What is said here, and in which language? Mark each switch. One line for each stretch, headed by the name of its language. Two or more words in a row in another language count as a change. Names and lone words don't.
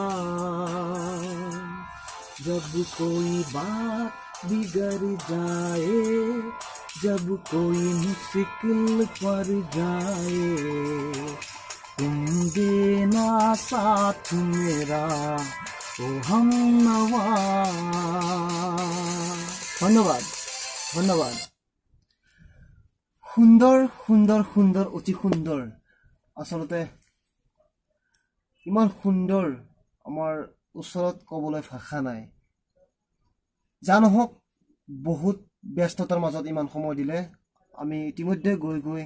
Hindi: जब कोई बात बिगड़ जाए जब कोई मुश्किल पर जाए तुम देना साथ मेरा ओ हमनवा
Assamese: ধন্যবাদ ধন্যবাদ সুন্দৰ সুন্দৰ সুন্দৰ অতি সুন্দৰ আচলতে ইমান সুন্দৰ আমাৰ ওচৰত ক'বলৈ ভাষা নাই জানহক বহুত ব্যস্ততাৰ মাজত ইমান সময় দিলে আমি ইতিমধ্যে গৈ গৈ